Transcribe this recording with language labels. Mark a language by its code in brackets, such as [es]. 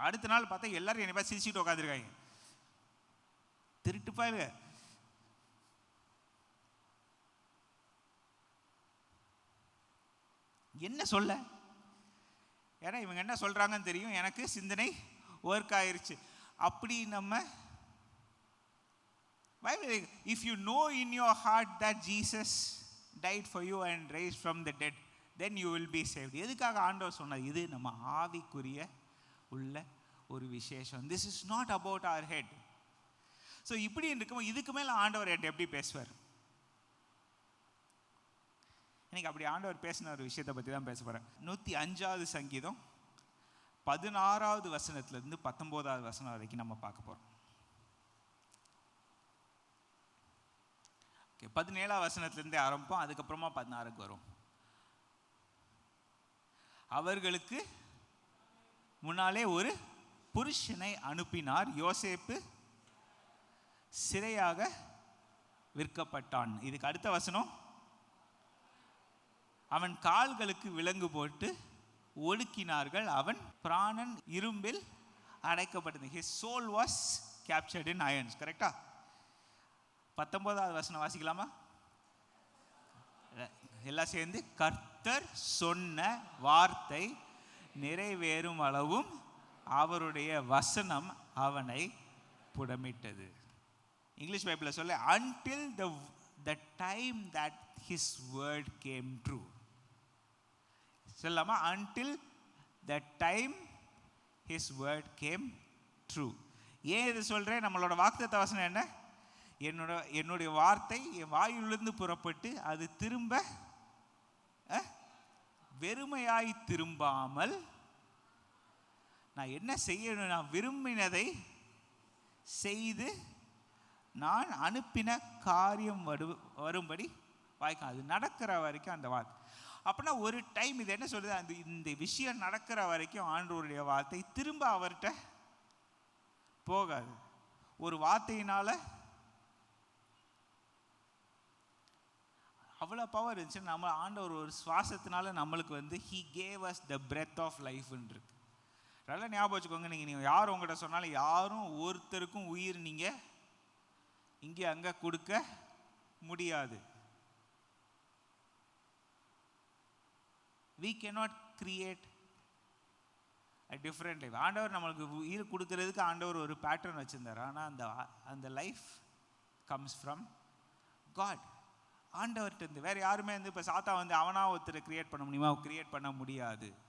[ta] அடுத்த நாள் பார்த்தா எல்லாரும் என்னை பார்த்து சிரிச்சுட்டு உட்காந்துருக்காங்க. திருட்டுப்பா இல்லை. என்ன சொல்ல? ஏன்னா இவங்க என்ன சொல்றாங்கன்னு தெரியும், எனக்கு சிந்தனை ஒர்க் ஆயிருச்சு. அப்படி நம்ம [en] if you know in your heart that Jesus died for you and raised from the dead, then you will be saved. [ta] எதுக்காக ஆண்டவர் சொன்னது? இது நம்ம ஆவிக்குரிய உள்ள ஒரு விசேஷம். [en] This is not about our head. [ta] So இப்படி இருக்கும். இதுக்கு மேலே ஆண்டவர் என்கிட்ட எப்படி பேசுவார்? இன்னைக்கு அப்படி ஆண்டவர் பேசின ஒரு விஷயத்தை பற்றி தான் பேச போகிறேன். 105வது சங்கீதம் 16வது வசனத்திலிருந்து 19வது வசனம் வரைக்கும் நம்ம பார்க்க போகிறோம். 17வது வசனத்திலிருந்தே ஆரம்பிப்போம், அதுக்கப்புறமா 16க்கு வரும். அவர்களுக்கு முன்னாலே ஒரு புருஷனை அனுப்பினார், யோசேப்பு சிறையாக விற்கப்பட்டான். இதுக்கு அடுத்த வசனம், அவன் கால்களுக்கு விலங்கு போட்டு ஒடுக்கினார்கள், அவன் பிராணன் இரும்பில் அடைக்கப்பட்டது. [en] his soul was captured in irons. [ta] கரெக்டா? 19வது வசனம் வாசிக்கலாமா? எல்லாம் சேர்ந்து, கர்த்தர் சொன்ன வார்த்தை நிறைவேறும் அளவும் அவருடைய வசனம் அவனை புடமிட்டது. இங்கிலீஷ் பைபிளில் சொல்ல, [en] until the time that his word came true. [ta] சொல்லாமா? [en] until the time his word came true. [ta] ஏன் இது சொல்றேன்? நம்மளோட வாக்குத்தத்த வசனம் என்ன? என்னுடைய வார்த்தை என் வாயிலிருந்து புறப்பட்டு அது திரும்ப வெறுமையாய் திரும்பாமல் நான் என்ன செய்யணும், நான் விரும்பினதை செய்து நான் அனுப்பின காரியம் வரும்படி வாய்க்கும். அது நடக்கிற வரைக்கும் அந்த வார்த்தை. அப்படின்னா ஒரு டைம் இது என்ன சொல்லுது, அந்த இந்த விஷயம் நடக்கிற வரைக்கும் ஆண்டவருடைய வார்த்தை திரும்ப அவர்கிட்ட போகாது. ஒரு வார்த்தையினால அவ்வளோ பவர் இருந்துச்சு. நம்ம ஆண்டவர் ஒரு சுவாசத்தினால நம்மளுக்கு வந்து [en] he gave us the breath of life [ta] இருக்கு. நல்லா ஞாபகம் வச்சுக்கோங்க. நீங்கள் யார் உங்கள்கிட்ட சொன்னாலும் யாரும் ஒருத்தருக்கும் உயிர் நீங்கள் இங்கே அங்கே கொடுக்க முடியாது. [en] we cannot create a different life. [ta] ஆண்டவர் நம்மளுக்கு உயிர் கொடுக்கறதுக்கு ஆண்டவர் ஒரு பேட்டர்ன் வச்சிருந்தார். ஆனால் அந்த [en] Life comes from God. [ta] ஆண்டவர்கிட்ட இருந்து. வேற யாருமே வந்து இப்போ சாத்தா வந்து அவனா ஒருத்தரை கிரியேட் பண்ண முடியுமா? கிரியேட் பண்ண முடியாது.